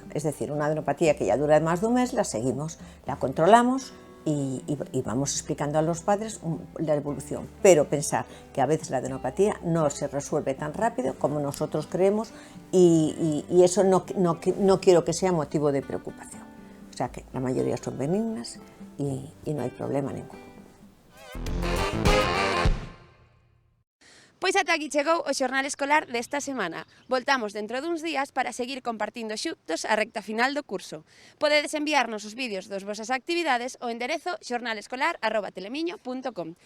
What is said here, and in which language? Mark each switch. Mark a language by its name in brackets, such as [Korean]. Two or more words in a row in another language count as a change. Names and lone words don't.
[Spanish] Es decir, una adenopatía que ya dura más de un mes, la seguimos, la controlamos y vamos explicando a los padres la evolución. Pero pensar que a veces la adenopatía no se resuelve tan rápido como nosotros creemos y eso no quiero que sea motivo de preocupación. O sea que la mayoría son benignas y no hay problema ninguno. [Galician] Pois ata aquí chegou o xornal escolar desta semana. Voltamos dentro duns días para seguir compartindo xuntos a recta final do curso. Podedes enviarnos os vídeos das vosas actividades ao enderezo xornalescolar@telemiño.com.